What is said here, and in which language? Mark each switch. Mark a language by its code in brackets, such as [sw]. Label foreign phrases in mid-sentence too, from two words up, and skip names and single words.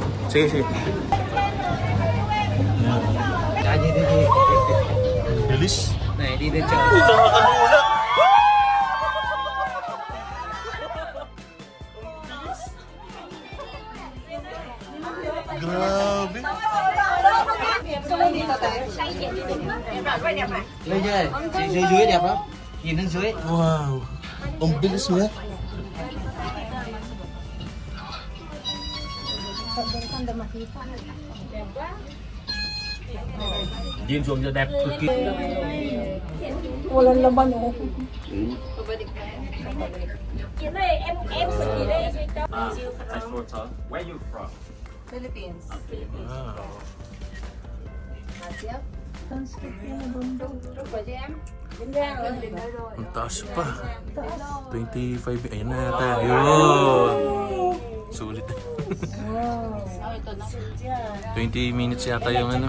[tl] Sige, sige. Bilis. Nakakalula. Grabe. [vi] Dưới đẹp lắm. Nhìn lên dưới. [tl] Wow. Ang bilis niya. [vi] Nhìn xuống cho đẹp cực kỳ. [tl] Walang laman oh. [en] Where you from? Philippines. [tl] Wow. Ang taas pa. 25. Ayan na yata. Yun. Sulit. 20 minutes yata yung ano.